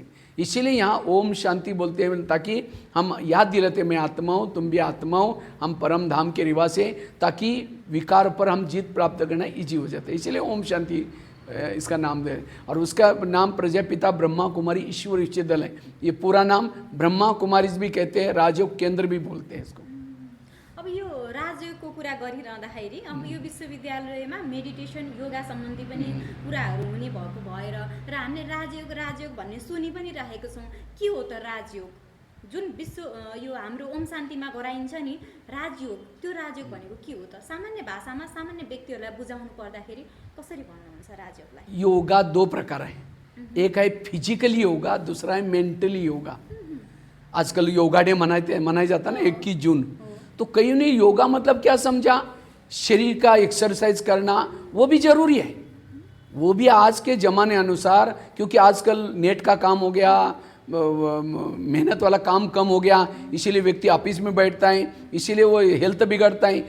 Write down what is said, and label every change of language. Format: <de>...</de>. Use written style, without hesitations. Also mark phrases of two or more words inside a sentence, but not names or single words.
<hi>इसीलिए यहाँ ओम शांति बोलते हैं, ताकि हम याद दिलाते, मैं आत्मा हूँ, तुम भी आत्मा हो, हम परम धाम के निवासी हैं, ताकि विकार पर हम जीत प्राप्त करना ईजी हो जाता है। इसीलिए ओम शांति इसका नाम दे। और उसका नाम प्रजापिता ब्रह्मा कुमारी ईश्वर विश्वविद्यालय है। ये पूरा नाम ब्रह्मा कुमारी भी कहते हैं, राजयोग केंद्र भी बोलते हैं इसको।</hi> <ne>अब यो राजयोगको कुरा गरिरहँदाखेरि अब यो विश्वविद्यालयमा</ne> <en>meditation yoga</en> <ne>सम्बन्धी पनि कुराहरू हुने भएको भएर र हामीले राजयोग भन्ने सुनि पनि राखेको छौँ। के हो त राजयोग? जुन यो हाम्रो ओम शान्तिमा गराइन्छ नि राजयोग, त्यो राजयोग भनेको के हो त? सामान्य भाषामा सामान्य व्यक्तिहरूलाई बुझाउनु पर्दाखेरि कसरी भन्नुहुन्छ राजयोगलाई?</ne> <hi>योगा 2 प्रकार है, एक है</hi> <en>physically yoga,</en> <hi>दूसरा है</hi> <en>mentally yoga.</en> <hi>आजकल</hi> <en>yoga day</en> <hi>मनाया जाता है ना 21 जून। तो कई ने योगा मतलब क्या समझा, शरीर का एक्सरसाइज करना, वो भी जरूरी है, वो भी आज के ज़माने अनुसार, क्योंकि आजकल नेट का काम हो गया, मेहनत वाला काम कम हो गया, इसीलिए व्यक्ति ऑफिस में बैठता है, इसीलिए वो हेल्थ बिगड़ता है।</hi>